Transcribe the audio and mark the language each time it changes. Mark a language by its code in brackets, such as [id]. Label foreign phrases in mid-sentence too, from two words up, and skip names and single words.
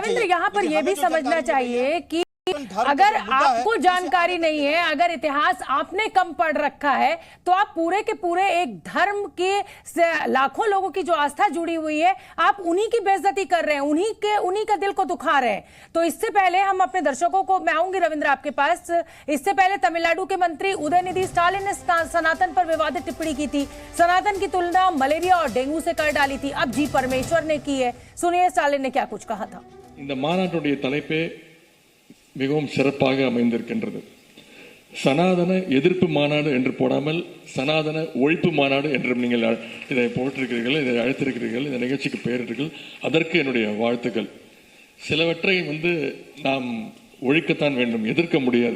[hi] रविंद्र, यहाँ पर यह भी समझना चाहिए कि अगर आपको जानकारी नहीं है, अगर इतिहास आपने कम पढ़ रखा है, तो आप पूरे के पूरे एक धर्म के लाखों लोगों की जो आस्था जुड़ी हुई है, आप उन्हीं की बेइज्जती कर रहे हैं, उन्हीं का दिल को दुखा रहे हैं। तो इससे पहले हम अपने दर्शकों को, मैं आऊंगी रविंद्र आपके पास, इससे पहले तमिलनाडु के मंत्री उदयनिधि स्टालिन ने सनातन पर विवादित टिप्पणी की थी, सनातन की तुलना मलेरिया और डेंगू से कर डाली थी। अब जी परमेश्वर ने की है, सुनिए स्टालिन ने क्या कुछ कहा था। [ta] இந்த மாநாட்டுடைய தலைப்பே மிகவும் சிறப்பாக அமைந்திருக்கின்றது। சனாதன எதிர்ப்பு மாநாடு என்று போடாமல் சனாதன ஒழிப்பு மாநாடு என்றும் நீங்கள் இதை போட்டிருக்கிறீர்கள், இதை அழைத்திருக்கிறீர்கள், இந்த நிகழ்ச்சிக்கு பெயரிட்டீர்கள், அதற்கு என்னுடைய வாழ்த்துக்கள்। சிலவற்றை நாம் ஒழிக்கத்தான் வேண்டும், எதிர்க்க முடியாது।